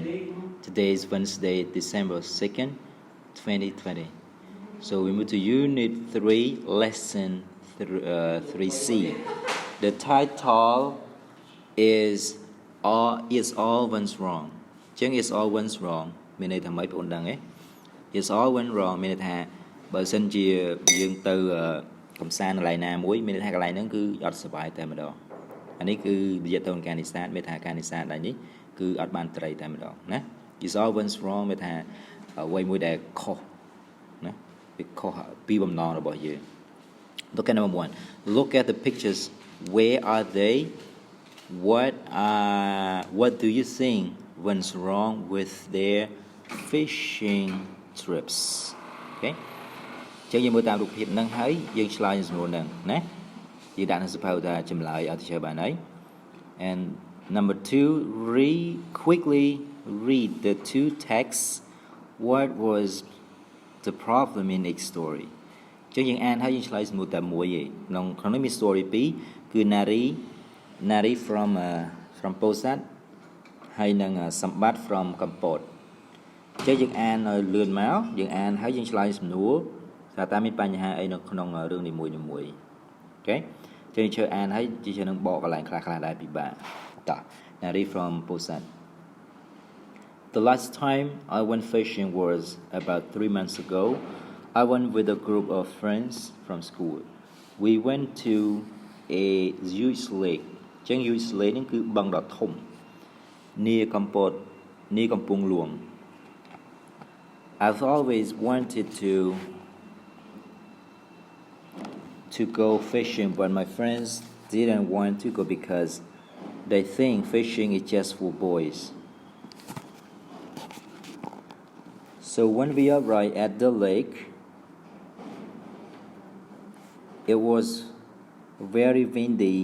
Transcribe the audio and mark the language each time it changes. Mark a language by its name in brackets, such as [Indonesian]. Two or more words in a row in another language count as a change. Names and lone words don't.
[English] Today is Wednesday, December 2nd, 2020. So we move to Unit 3, Lesson 3C. The title is all went wrong. [Khmer] ចឹង [English] is all went wrong [Khmer] មានន័យថាម៉េចបងប្អូនដឹងទេ [English] is all went wrong [Khmer] មានន័យថាបើសិនជាយើងទៅកំសាន្តកន្លែងណាមួយមានន័យថាកន្លែងហ្នឹងគឺអត់សុបាយតែម្ដងអានេះគឺនិយាយទៅនឹងការនេសាទមានថាការនេសាទដែរនេះគឺអត់បានត្រីតែម្ដងណា [English] is all went wrong [Khmer] មានថាអ្វីមួយដែលខុសណាវាខុសពីបំណងរបស់យើង [English] Look at number 1 Look at the pictures where are they what do you think went wrong with their fishing trips okay [Khmer] ចឹងយើងមើលតាមរូបភាពហ្នឹងហើយយើងឆ្លើយសំណួរហ្នឹងណាយើងដាក់នៅសភៅថាចម្លើយឲ្យទៅជើ បានហើយ [English] and number 2 quickly read the two texts what was the problem in each story [Khmer] ចឹងយើងអានហើយយើងឆ្លើយ សំណួរតែមួយឯងក្នុងនេះមាន story 2គឺ [English] Nari from Posat [Khmer] ហើយនឹងសម្បត្តិ from កំពតចឹងយើងអានឲ្យលឿនមកយើងអានហើយយើងឆ្លើយសំណួរថាតើមានបញ្ហាអីនៅក្នុងរឿងនីមួយៗអូខេចឹងយើងជឿអានហើយជានឹងបកកន្លែងខ្លះៗដែរពិបាកតោះ [English] Nari from Posat The last time I went fishing was about 3 months ago. I went with a group of friends from school. We went to a huge lake. ចឹង huge lake [Khmer] នេះគឺបឹងដ៏ធំ [English] near កំពត near កំពង់ហ្លួង I've always wanted to go fishing, but my friends didn't want to go because they think fishing is just for boys. So when we arrived at the lake, it was very windy.